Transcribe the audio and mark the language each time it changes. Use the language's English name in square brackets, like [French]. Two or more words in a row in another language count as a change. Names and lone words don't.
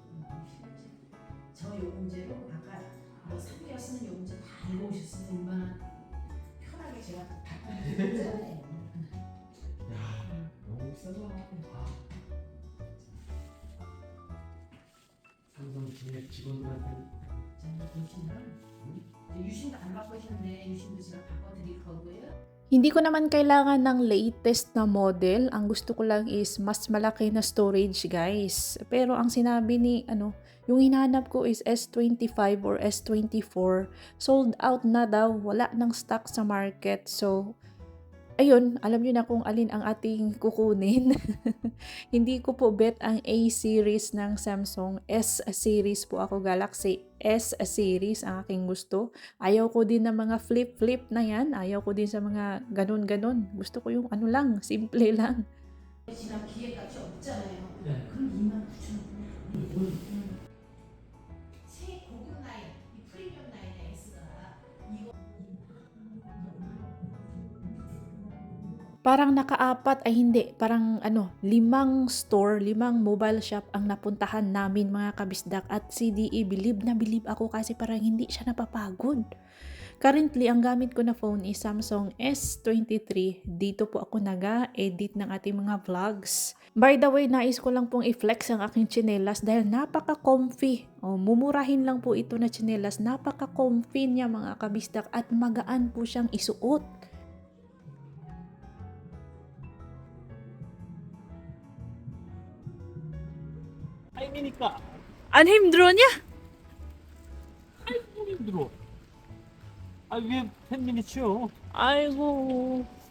[Korean] 저 요금제로 아까 뭐 3개월 쓰는 요금제 다 읽어오셨으면 얼마나 편하게 제가 답변을 너무 비싸다. 삼성 기획 직원들한테 유심도 안 바꾸셨는데 유심도 제가 바꿔드릴 거고요. [Filipino] Hindi ko naman kailangan ng latest na model. Ang gusto ko lang is mas malaki na storage, guys. Pero ang sinabi ni, yung hinahanap ko is S25 or S24. Sold out na daw. Wala nang stock sa market. So, ayun, alam nyo na kung alin ang ating kukunin. Hindi ko po bet ang A series ng Samsung. S series po ako, Galaxy S series ang aking gusto. Ayaw ko din ng mga flip-flip na yan. Ayaw ko din sa mga ganon-ganon. Gusto ko yung simple lang. [Korean] 지난 기획값이 없잖아요. 네. 그럼 29,000원. 새 고급 라인, 이 프리미엄 라인의 S가 이거 [Filipino] Parang nakaapat ay hindi, parang 5 store, 5 mobile shop ang napuntahan namin mga kabisdak at CDE, bilib na bilib ako kasi parang hindi siya napapagod. Currently, ang gamit ko na phone is Samsung S23. Dito po ako nag-edit ng ating mga vlogs. [English] By the way, [Filipino] nais ko lang pong i-flex ang aking tsinelas dahil napaka-comfy. Mumurahin lang po ito na tsinelas. Napaka-comfy niya mga kabisdak at magaan po siyang isuot. [Korean] 타임이니까 [Filipino] An 힘들어 niya? [Korean] 아이고 힘들어. 왜 10미니츠요? Aigo.